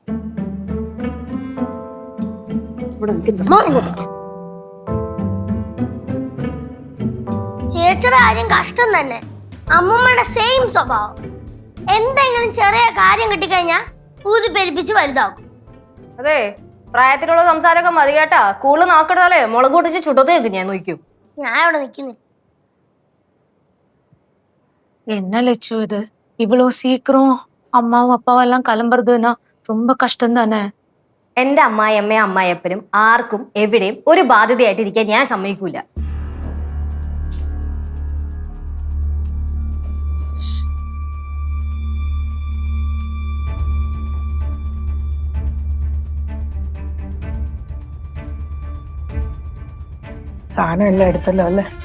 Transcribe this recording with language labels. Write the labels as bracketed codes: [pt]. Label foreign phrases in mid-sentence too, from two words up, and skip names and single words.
[ml] ചേച്ചിയുടെ കാര്യം കഷ്ടം തന്നെ. അമ്മൂമ്മയുടെ സെയിം സ്വഭാവം. എന്തെങ്കിലും ചെറിയ കാര്യം കിട്ടിക്കഴിഞ്ഞാൽ ഊതി പെരുപ്പിച്ച് വലുതാക്കും. അതെ, പ്രായത്തിലുള്ള സംസാരമൊക്കെ മതി കേട്ടാ. കൂടുതൽ നാക്കെടുത്താലേ മുളക് പൊട്ടിച്ച് ചുട്ടത്ത് കേൾക്കും. ഞാൻ നോക്കൂ, ഞാൻ ഇവിടെ നിൽക്കുന്നില്ല. [ta] என்ன லட்சம் இது இவ்வளவு சீக்கிரம் அம்மாவும் அப்பாவும் எல்லாம் கிளம்புறதுன்னா ரொம்ப கஷ்டம் தானே. [ml] എന്റെ അമ്മായിയമ്മയും അമ്മായിയപ്പനും ആർക്കും എവിടെയും ഒരു ബാധ്യതയായിട്ടിരിക്കാൻ ഞാൻ സമ്മതിക്കൂല. സാധനം എല്ലാം എടുത്തല്ലോ അല്ലേ?